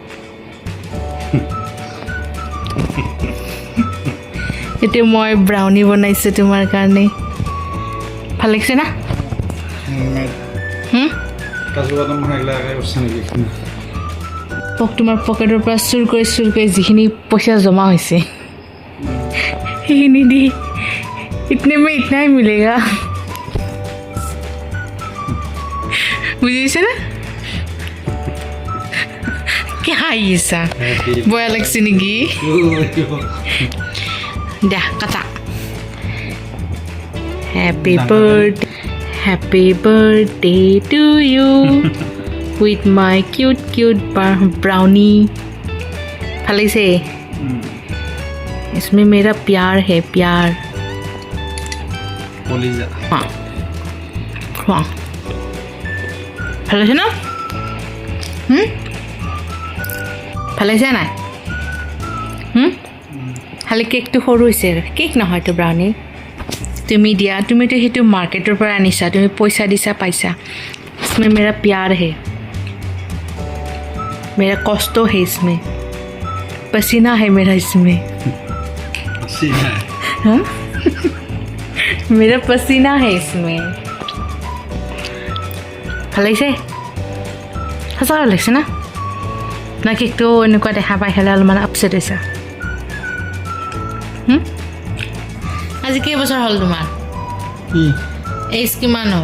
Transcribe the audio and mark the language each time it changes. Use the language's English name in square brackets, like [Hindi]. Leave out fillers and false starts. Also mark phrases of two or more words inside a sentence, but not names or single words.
[Assamese] এতিয়া মই ব্ৰাউনি বনাইছোঁ তোমাৰ কাৰণে ভাল লাগিছে না কাজু বাদাম বনাইলে আগে উঠছে নেকি তোমাৰ পকেটৰ পৰা চুৰ কৰি যিখিনি পইচা জমা হৈছে সেইখিনি দি [Hindi] इतने में इतना ही मिलेगा [Assamese] বুজিছে না কি হাঁহিছা বয়া লাগছে নেকি দিয়া কাটা [English] Happy birthday to you with my cute brownie [Assamese] ভাল লাগিছে [Hindi] इसमें मेरा प्यार है प्यार [Assamese] কলিজা খোৱা ভাল লাগিছে ন ভাল লাগিছে নাই খালি কেকটো সৰু হৈছে কেক নহয়তো ব্ৰাউনি তুমি দিয়া তুমিতো সেইটো মাৰ্কেটৰ পৰা আনিছা তুমি পইচা দিছা পাইছা [Hindi] इसमें मेरा प्यार है मेरा कष्ट है इसमें पसीना है मेरा इसमें हाँ मेरा पसीना है इसमें [Assamese] ভাল লাগিছে সঁচা ভাল লাগিছে না না কেকটো এনেকুৱা দেখা পাই খালে অলপমান আপছেট হৈছা আজি কেইবছৰ হ'ল তোমাৰ কি এইজ কিমান হ'ল